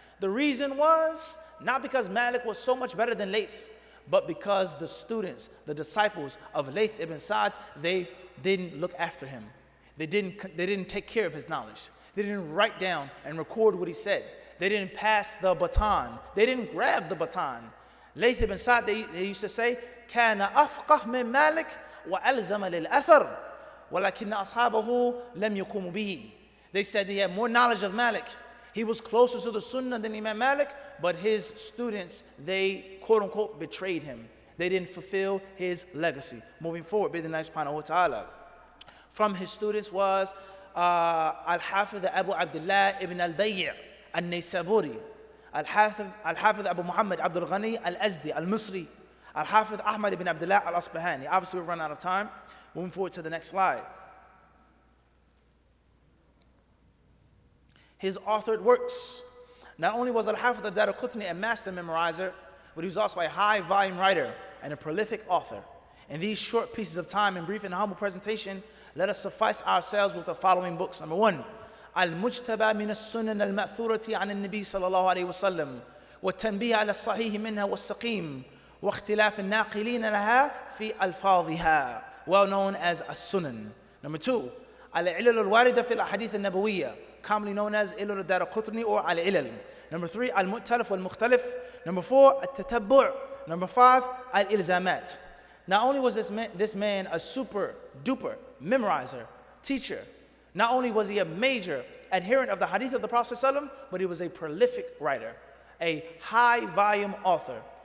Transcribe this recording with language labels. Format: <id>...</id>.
<en>The reason was not because Malik was so much better than Layth, but because the students, the disciples of Layth ibn Sa'd, they didn't look after him. They didn't take care of his knowledge. They didn't write down and record what he said. They didn't pass the baton. They didn't grab the baton.</en> <ar>Layth ibn Sa'd,</ar> <en>they used to say,</en> <ar>كان أفقه من مالك وألزم للأثر ولكن أصحابه لم يقوموا به.</ar> <en>They said he had more knowledge of Malik. He was closer to the Sunnah than Imam Malik, but his students, they quote unquote betrayed him. They didn't fulfill his legacy. Moving forward, bi'idhnillahi subhanahu wa ta'ala. From his students was al-Haafidh Abu Abdullah ibn al-Bayy' al-Naysaburi, al-Haafidh Abu Muhammad Abdul Ghani al-Azdi al-Misri, al-Haafidh Ahmad ibn Abdullah al-Asbahani. Obviously, we've run out of time. Moving forward to the next slide. His authored works. Not only was al-Haafidh ad-Daaraqutni a master memorizer, but he was also a high volume writer and a prolific author. In these short pieces of time and brief and humble presentation, let us suffice ourselves with the following books. Number 1,</en> <ar>المجتبى من السنن المأثورة عن النبي صلى الله عليه وسلم والتنبيه على الصحيح منها والسقيم واختلاف الناقلين لها في ألفاظها,</ar> <en>well known as as-Sunan. Number 2,</en> <ar>العلل الواردة في الأحاديث النبوية,</ar> <en>commonly known as ilal ad-Daaraqutni or al-Ilal. Number 3, al-Mu'talif wal-Mukhtalif. Number 4, at-Tatabbu'. Number 5, al-Ilzamat. Not only was this man a super duper memorizer, teacher, not only was he a major adherent of the hadith of the Prophet ﷺ, but he was a prolific writer, a high volume author.</en>